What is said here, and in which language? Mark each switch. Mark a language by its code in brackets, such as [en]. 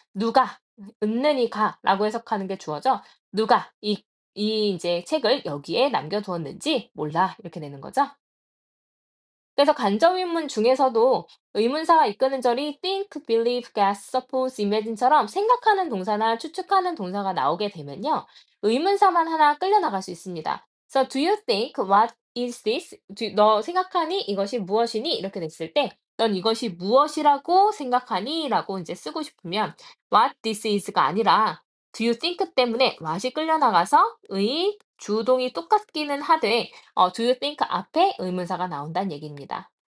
[ko] 누가 은는이가"라고 해석하는 게 주어죠. "누가 이 인제 책을 여기에 남겨 두었는지 몰라." 이렇게 되는 거죠. 그래서 간접의문 중에서도 의문사가 이끄는 절이 think, believe, guess, suppose, imagine처럼 생각하는 동사나 추측하는 동사가 나오게 되면요. 의문사만 하나 끌려 나갈 수 있습니다. [en] So do you think what is this? [ko] 너 생각하니 이것이 무엇이니? 이렇게 됐을 때 넌 이것이 무엇이라고 생각하니? 라고 이제 쓰고 싶으면 what this is가 아니라 [en] do you think [ko] 때문에 what이 끌려 나가서 주동이 똑같기는 하되 do you think 앞에 의문사가 나온다는 얘기입니다.